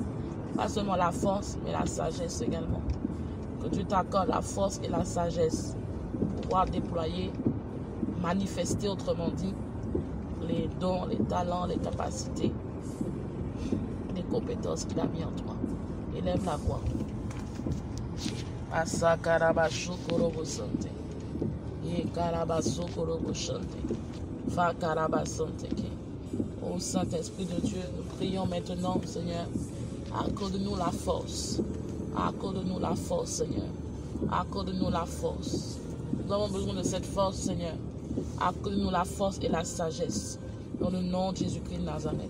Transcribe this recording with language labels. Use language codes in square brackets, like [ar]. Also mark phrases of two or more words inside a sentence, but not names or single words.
[fr] Pas seulement la force, mais la sagesse également. Que Dieu t'accorde la force et la sagesse pour pouvoir déployer, manifester, autrement dit, les dons, les talents, les capacités, les compétences qu'il a mis en toi. Élève la voix. Asakarabashu korobo sante. Yekarabasu korobo shante. Fakarabasante ke. Ô Saint-Esprit de Dieu, nous prions maintenant, Seigneur, accorde-nous la force. Accorde-nous la force, Seigneur. Accorde-nous la force. Nous avons besoin de cette force, Seigneur. Accorde-nous la force et la sagesse dans le nom de Jésus-Christ de Nazareth.